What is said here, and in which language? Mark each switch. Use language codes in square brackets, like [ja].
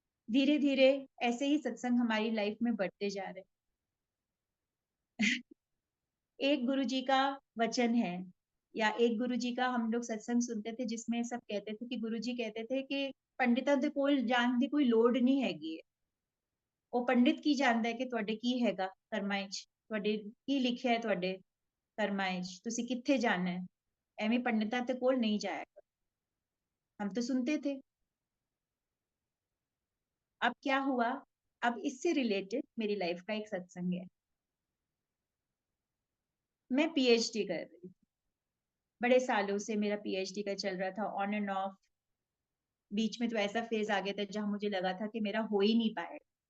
[hi] धीरे धीरे ऐसे ही सत्संग हमारी लाइफ में बढ़ते जा रहे हैं। एक गुरुजी का वचन है, या एक गुरुजी का हम लोग सत्संग सुनते थे जिसमें सब कहते थे कि गुरुजी कहते थे कि [pa] पंडितां दे कोल जान दी कोई लोड़ नहीं हैगी है। ਉਹ ਪੰਡਿਤ ਕੀ ਜਾਣਦਾ ਹੈ ਕਿ ਤੁਹਾਡੇ ਕੀ ਹੈਗਾ ਕਰਮਾਂ ਵਿੱਚ, ਤੁਹਾਡੇ ਕੀ ਲਿਖਿਆ ਹੈ ਤੁਹਾਡੇ ਕਰਮਾਂ ਵਿੱਚ, ਤੁਸੀਂ ਕਿੱਥੇ ਜਾਣਾ है। ਐਵੇਂ ਪੰਡਿਤਾਂ ਦੇ ਕੋਲ [hi] नहीं जाया करो। हम तो सुनते थे। अब क्या हुआ, अब इससे रिलेटेड मेरी लाइफ का एक सत्संग है। मैं पीएचडी कर रही थी, बड़े सालों से मेरा पीएचडी का चल रहा था, ऑन एंड ऑफ। बीच में तो ऐसा फेज आ गया था जहां मुझे लगा था कि मेरा हो ही नहीं पाएगा।